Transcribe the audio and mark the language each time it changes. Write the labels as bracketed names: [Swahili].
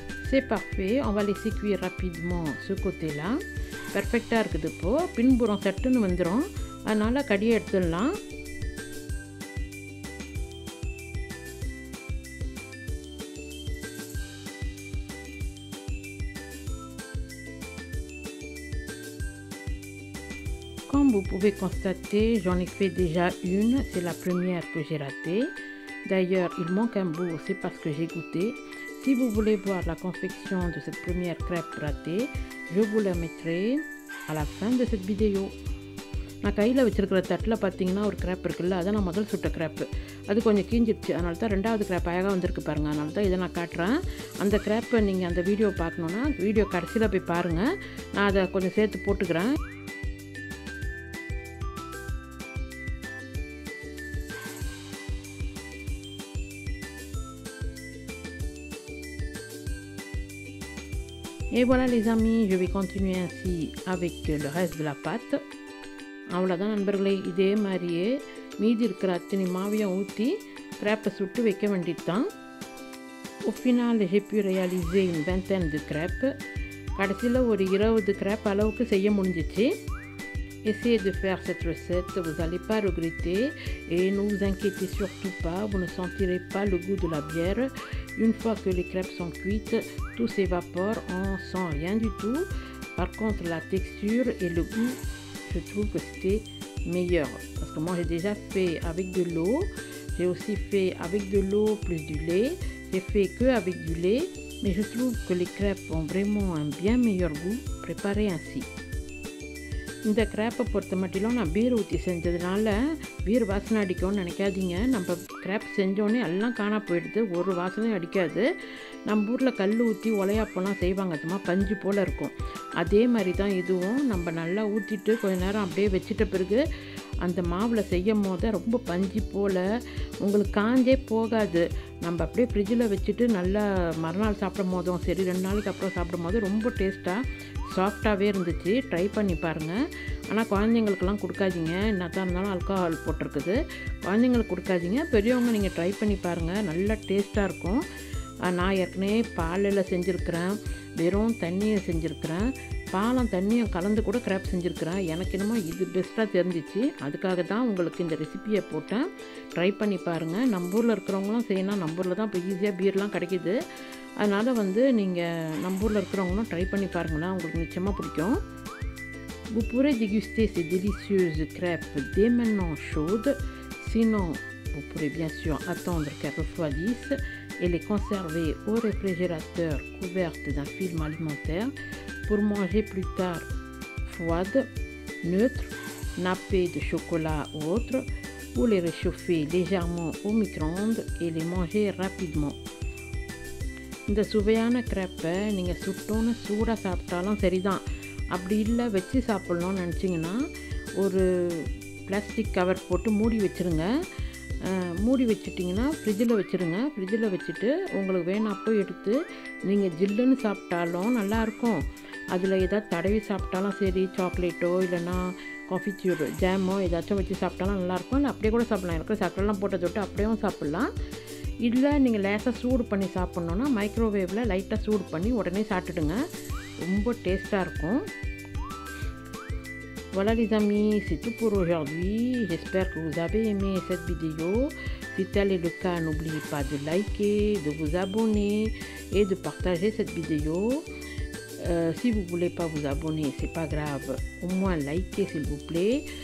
[French] C'est parfait, on va laisser cuire rapidement ce côté-là. [Tamil] பெர்ஃபெக்டாக இருக்குது. இப்போது பின்புறம் சட்டுன்னு வந்துடும், அதனால் கடியை எடுத்துடலாம். [French] Comme vous pouvez constater, j'en ai fait déjà une, c'est la première que j'ai ratée. D'ailleurs, il manque un bout, c'est parce que j'ai goûté. Si vous voulez voir la confection de cette première crêpe ratée, je vous la mettrai à la fin de cette vidéo. [Tamil] நான் கையில் வச்சுருக்கிற தட்டில் பார்த்தீங்கன்னா ஒரு grape இருக்குல்ல, அதை நான் முதல் சுட்ட கிரேப்பு, அது கொஞ்சம் கீஞ்சிடுச்சு. அதனால தான் 2வது கிரேப் அழகாக வந்திருக்கு பாருங்கள். அதனால தான் இதை நான் காட்டுறேன். அந்த கிரேப்பை நீங்கள் அந்த வீடியோ பார்க்கணுன்னா வீடியோ கடைசியில் போய் பாருங்கள். நான் அதை கொஞ்சம் சேர்த்து போட்டுக்கிறேன். [French] Et voilà les amis, je vais continuer ainsi avec le reste de la pâte. [Tamil] அவ்வளோதான் நண்பர்களே, இதே மாதிரியே மீதி இருக்கிற அத்தனை மாவையும் ஊற்றி crêpes சுட்டு வைக்க வேண்டியது தான். [French] Au final, j'ai pu réaliser une vingtaine de crêpes. [Tamil] கடைசியில் ஒரு 20 crêpes அளவுக்கு செய்ய முடிஞ்சிச்சு. [French] Essayez de faire cette recette, vous n'allez pas regretter et ne vous inquiétez surtout pas, vous ne sentirez pas le goût de la bière. Une fois que les crêpes sont cuites, tout s'évapore, on sent rien du tout. Par contre, la texture et le goût, je trouve que c'était meilleur. Parce que moi, j'ai déjà fait avec de l'eau, j'ai aussi fait avec de l'eau plus du lait, j'ai fait que avec du lait, mais je trouve que les crêpes ont vraiment un bien meilleur goût préparées ainsi. [Tamil] இந்த கிரேப்பை பொறுத்த மட்டிலும் நான் beer ஊற்றி செஞ்சதுனால beer வாசனை அடிக்கும்னு நினைக்காதீங்க. நம்ம grape செஞ்சோன்னே எல்லாம் காணா போயிடுது, ஒரு வாசனையும் அடிக்காது. நம்ம ஊரில் கல் ஊற்றி உலையாப்பெல்லாம் செய்வாங்க, சும்மா பஞ்சு போல் இருக்கும். அதே மாதிரி தான் இதுவும். நம்ம நல்லா ஊற்றிட்டு கொஞ்ச நேரம் அப்படியே வச்சிட்ட பிறகு அந்த மாவில் செய்யும் போது ரொம்ப பஞ்சு போல் உங்களுக்கு காஞ்சே போகாது. நம்ம அப்படியே ஃப்ரிட்ஜில் வச்சுட்டு நல்லா மறுநாள் சாப்பிடும் போதும் சரி, 2 நாளைக்கு அப்புறம் சாப்பிடும் போது ரொம்ப டேஸ்ட்டாக சாஃப்டாகவே இருந்துச்சு. ட்ரை பண்ணி பாருங்கள். ஆனால் குழந்தைங்களுக்கெல்லாம் கொடுக்காதீங்க, என்னத்தான் இருந்தாலும் ஆல்கஹால் போட்டிருக்குது. குழந்தைங்களுக்கு கொடுக்காதீங்க, பெரியவங்க நீங்கள் ட்ரை பண்ணி பாருங்கள், நல்லா டேஸ்ட்டாக இருக்கும். நான் ஏற்கனவே பாலில் செஞ்சுருக்கிறேன், வெறும் தண்ணியை செஞ்சுருக்கிறேன், பாலும் தண்ணியும் கலந்து கூட கிரேப் செஞ்சுருக்கிறேன். எனக்கு என்னமோ இது பெஸ்ட்டாக தெரிஞ்சிச்சு, அதுக்காக தான் உங்களுக்கு இந்த ரெசிப்பியை போட்டேன். ட்ரை பண்ணி பாருங்கள். நம்ம ஊரில் இருக்கிறவங்களும் செய்யணும், நம்ம ஊரில் தான் இப்போ ஈஸியாக பீர்லாம் கிடைக்கிது. அதனால் நீங்கள் நம்ம ஊரில் இருக்கிறவங்களும் ட்ரை பண்ணி பாருங்களேன், உங்களுக்கு நிச்சயமாக பிடிக்கும். [French] Vous pourrez déguster ces délicieuses crêpes dès maintenant chaudes. Sinon, vous pourrez bien sûr attendre qu'elles refroidissent et les conserver au réfrigérateur couvertes d'un film alimentaire pour manger plus tard froides, neutres, nappées de chocolat ou autres, ou les réchauffer légèrement au micro-ondes et les manger rapidement. [Tamil] இந்த சுவையான கிரேப்பை நீங்கள் சுட்டோன்னு சூடாக சாப்பிட்டாலும் சரிதான். அப்படி இல்லை வச்சு சாப்பிட்ணுன்னு நினச்சிங்கன்னா ஒரு பிளாஸ்டிக் கவர் போட்டு மூடி வச்சுருங்க. மூடி வச்சிட்டிங்கன்னா ஃப்ரிட்ஜில் வச்சுருங்க. ஃப்ரிட்ஜில் வச்சுட்டு உங்களுக்கு வேணாப்போ எடுத்து நீங்கள் ஜில்லுன்னு சாப்பிட்டாலும் நல்லாயிருக்கும். அதில் ஏதாவது தடவி சாப்பிட்டாலும் சரி, சாக்லேட்டோ இல்லைன்னா காஃபிச்சூர் ஜாமோ ஏதாச்சும் வச்சு சாப்பிட்டாலும் நல்லாயிருக்கும். இல்லை அப்படியே கூட சாப்பிட்லாம். இருக்கிற சக்கரெல்லாம் போட்டு தொட்டு அப்படியும் சாப்பிட்லாம். இல்லை நீங்கள் லேசாக சூடு பண்ணி சாப்பிட்ணுன்னா மைக்ரோவேவில் லைட்டாக சூடு பண்ணி உடனே சாப்பிட்டுடுங்க. ரொம்ப டேஸ்ட்டாக இருக்கும். [French] Voilà les amis, c'est tout pour aujourd'hui. J'espère que vous avez aimé cette vidéo. Si tel est le cas, n'oubliez pas de liker, de vous abonner et de partager cette vidéo. Si vous ne voulez pas vous abonner, c'est pas grave. Au moins likez s'il vous plaît.